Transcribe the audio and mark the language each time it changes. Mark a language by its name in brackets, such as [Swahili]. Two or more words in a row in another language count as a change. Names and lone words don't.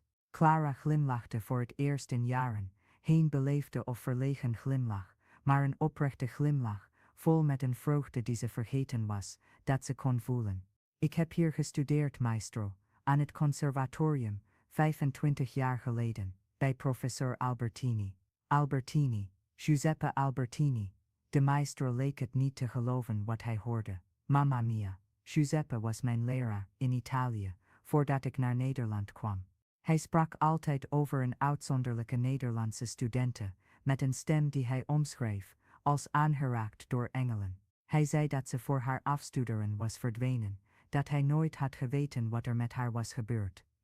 [Dutch] Clara glimlachte voor het eerst in jaren, geen beleefde of verlegen glimlach, maar een oprechte glimlach, vol met een vreugde die ze vergeten was, dat ze kon voelen. Ik heb hier gestudeerd, maestro, aan het conservatorium, 25 jaar geleden, bij professor Albertini. Albertini, Giuseppe Albertini. De maestro leek het niet te geloven wat hij hoorde. [Italian] Mamma mia, [Dutch] Giuseppe was mijn leraar in Italië, voordat ik naar Nederland kwam. Hij sprak altijd over een uitzonderlijke Nederlandse studente, met een stem die hij omschreef, als aangeraakt door engelen. Hij zei dat ze voor haar afstuderen was verdwenen, dat hij nooit had geweten wat er met haar was gebeurd.